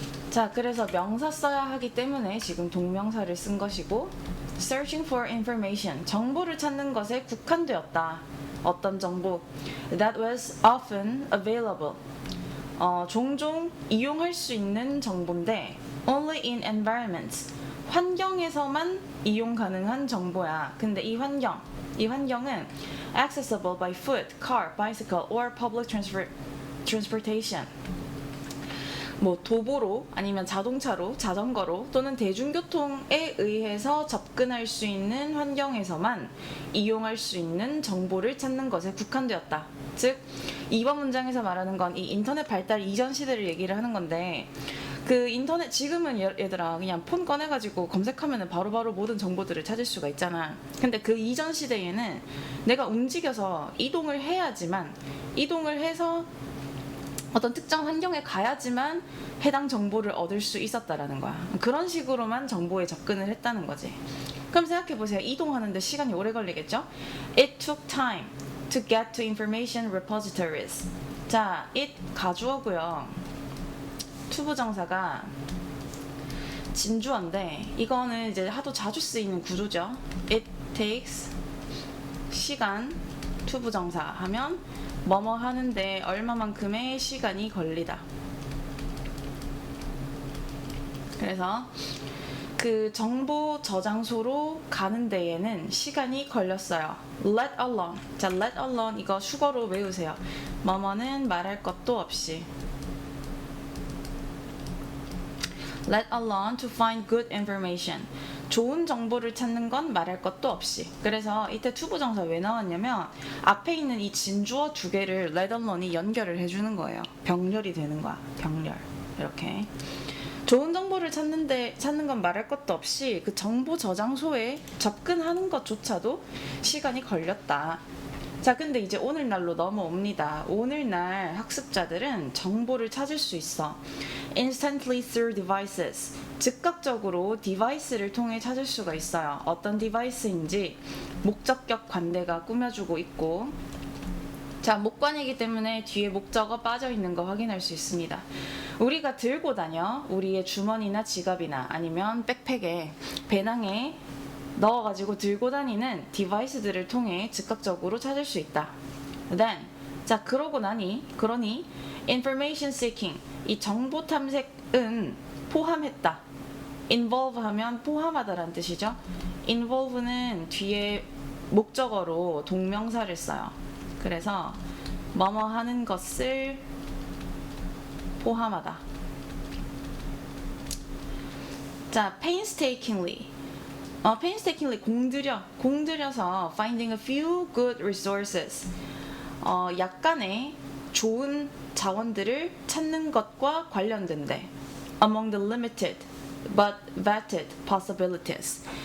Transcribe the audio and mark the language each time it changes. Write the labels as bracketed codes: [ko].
[ko] 자, 그래서 명사 써야 하기 때문에 지금 동명사를 쓴 것이고, [en] searching for information, [ko] 정보를 찾는 것에 국한되었다. 어떤 정보, [en] that was often available, [ko] 종종 이용할 수 있는 정보인데, [en] only in environments, [ko] 환경에서만 이용 가능한 정보야. 근데 이 환경은 [en] accessible by foot, car, bicycle, or public transportation. [ko] 뭐 도보로, 아니면 자동차로, 자전거로, 또는 대중교통에 의해서 접근할 수 있는 환경에서만 이용할 수 있는 정보를 찾는 것에 국한되었다. 즉, 이번 문장에서 말하는 건 이 인터넷 발달 이전 시대를 얘기를 하는 건데, 그 인터넷, 지금은 얘들아 그냥 폰 꺼내가지고 검색하면 바로바로 모든 정보들을 찾을 수가 있잖아. 근데 그 이전 시대에는 내가 움직여서 이동을 해야지만, 이동을 해서 어떤 특정 환경에 가야지만 해당 정보를 얻을 수 있었다라는 거야. 그런 식으로만 정보에 접근을 했다는 거지. 그럼 생각해보세요. 이동하는데 시간이 오래 걸리겠죠? [en] It took time to get to information repositories. [ko] 자, it 가주어고요. 투부정사가 진주어인데, 이거는 이제 하도 자주 쓰이는 구조죠. [en] It takes, [ko] 시간, 투부정사 하면 뭐뭐 하는데 얼마만큼의 시간이 걸리다. 그래서 그 정보 저장소로 가는 데에는 시간이 걸렸어요. [en] let alone. [ko] 자, let alone 이거 수거로 외우세요. 뭐뭐는 말할 것도 없이. [en] let alone to find good information. [ko] 좋은 정보를 찾는 건 말할 것도 없이. 그래서 이때 투부정사 왜 나왔냐면, 앞에 있는 이 진주어 두 개를 let alone이 연결을 해주는 거예요. 병렬이 되는 거야. 병렬. 이렇게. 좋은 정보를 찾는 건 말할 것도 없이 그 정보 저장소에 접근하는 것조차도 시간이 걸렸다. 자, 근데 이제 오늘날로 넘어옵니다. 오늘날 학습자들은 정보를 찾을 수 있어. [en] instantly through devices. [ko] 즉각적으로 디바이스를 통해 찾을 수가 있어요. 어떤 디바이스인지 목적격 관대가 꾸며주고 있고, 자, 목관이기 때문에 뒤에 목적어 빠져 있는 거 확인할 수 있습니다. 우리가 들고 다녀, 우리의 주머니나 지갑이나 아니면 백팩에, 배낭에 넣어가지고 들고 다니는 디바이스들을 통해 즉각적으로 찾을 수 있다. [en] Then, [ko] 자, 그러니 information seeking, 이 정보 탐색은 포함했다. involve 하면 포함하다라는 뜻이죠. involve는 뒤에 목적어로 동명사를 써요. 그래서 뭐뭐 하는 것을 포함하다. [en] 자, painstakingly. painstakingly [ko] 공들여서 [en] finding a few good resources. [ko] 약간의 좋은 자원들을 찾는 것과 관련된데 [en] among the limited but vetted possibilities.